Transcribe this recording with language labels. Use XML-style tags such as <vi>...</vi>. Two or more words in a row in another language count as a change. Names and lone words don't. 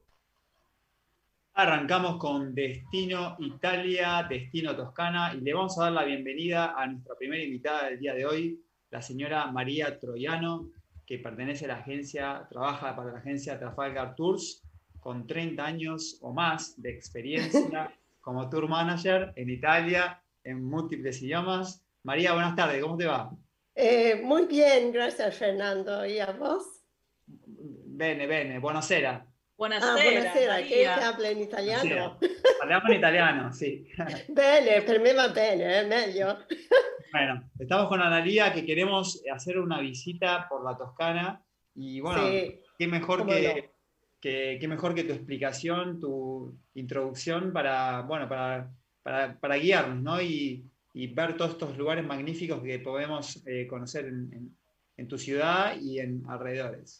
<es>Arrancamos con Destino Italia, Destino Toscana, y le vamos a dar la bienvenida a nuestra primera invitada del día de hoy, la señora María Troiano, que pertenece a la agencia, trabaja para la agencia Trafalgar Tours, con 30 años o más de experiencia como tour manager en Italia, en múltiples idiomas. María, buenas tardes, ¿cómo te va? Muy bien, gracias Fernando. ¿Y a vos?</es> <it>Bene, buonasera. Buonasera, che Maria. habla in italiano? Parliamo in italiano, sì. Bene, per me va bene, è meglio.</it> <es>Bueno, estamos con Analía, que queremos hacer una visita por la Toscana, y bueno, Sí, qué mejor cómo no. qué mejor que tu explicación, tu introducción para, bueno, para guiarnos, ¿no? Y ver todos estos lugares magníficos que podemos conocer en tu ciudad y en alrededores.</es>